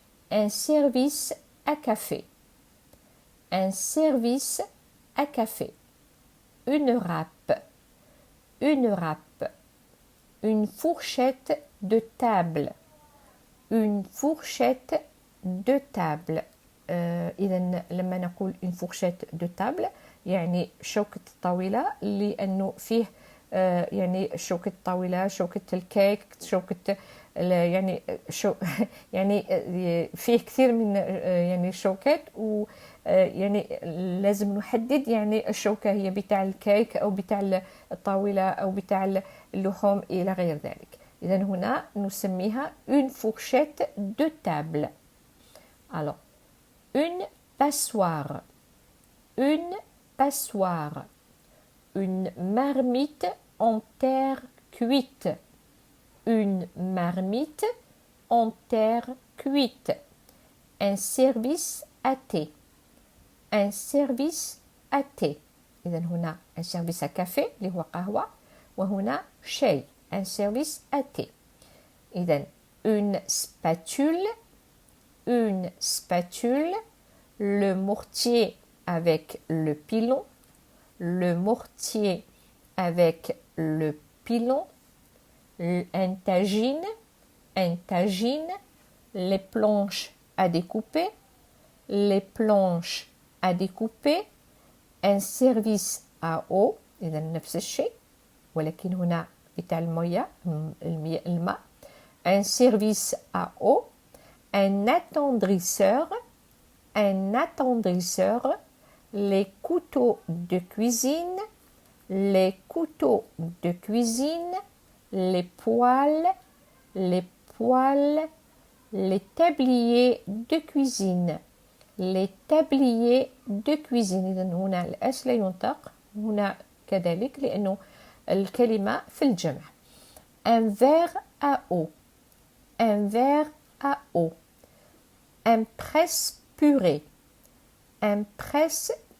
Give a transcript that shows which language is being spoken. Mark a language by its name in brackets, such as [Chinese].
[French] Un service à café. Un service à café. Une râpe. Une râpe. Une fourchette de table. Une fourchette de table. [Arabic] إذا لما نقول [French] une fourchette de table [Arabic] يعني شوكة الطاولة، لأنه فيه يعني شوكة الطاولة، شوكة الكيك، شوكة يعني يعني فيه كثير من يعني الشوكات، و يعني لازم نحدد يعني الشوكة هي بتاع الكيك أو بتاع الطاولة أو بتاع اللحوم إلى غير ذلك. إذا هنا نسميها [French] une fourchette de table. Alors, une passoire. Une passoire. Une marmite en terre cuite. Une marmite en terre cuite. Un service à thé. Un service à thé. [Arabic] إذا هنا [French] un service à café [Arabic] اللي هو قهوة، وهنا شاي [French] un service à thé. إذا une spatule. Une spatule. Le mortier avec le pilon. Le mortier avec le pilon. Un tagine. Un tagine. Les planches à découper. Les planches à découper. Un service à eau. [Arabic] إذا نفس الشيء ولكن هنا بتاع المياه الماء. [French] Un service à eau. Un attendrisseur. Un attendrisseur. Les couteaux de cuisine. Les couteaux de cuisine. Les poêles. Les poêles. Les tabliers de cuisine. Les tabliers de cuisine. [Arabic] إذا هنا الأس لا ينطق، هنا كذلك لأنه الكلمة في الجمع. [French] Un verre à eau. Un verre à eau. Un presse-purée. Un presse-purée.